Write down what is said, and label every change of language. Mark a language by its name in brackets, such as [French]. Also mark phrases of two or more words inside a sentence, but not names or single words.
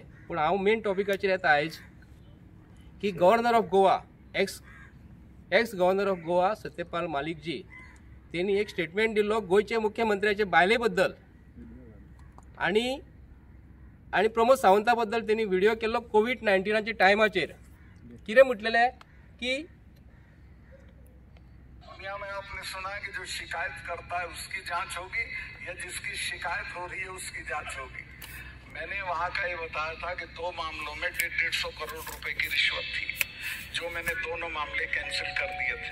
[Konkani] पूण हांव मेन टॉपिकाचेर येता आयज की [English] governor of Goa ex governor of Goa [Konkani] सत्यपाल मलिक जी तेणी एक स्टेटमेंट दिल्लो गोंयचे मुख्यमंत्र्याचे बायले बद्दल आनी प्रमोद सावंता बद्दल तेणी व्हिडिओ केल्लो कोविड-19च्या टायमाचेर. कितें म्हटलेलें की [Hindi] में आपने सुना कि जो शिकायत करता है उसकी जांच होगी या जिसकी शिकायत हो रही है उसकी जांच होगी. मैंने वहां का ये बताया था कि 2 मामलों में 150 करोड़ रुपए की रिश्वत थी जो मैंने दोनों मामले कैंसिल कर दिए थे.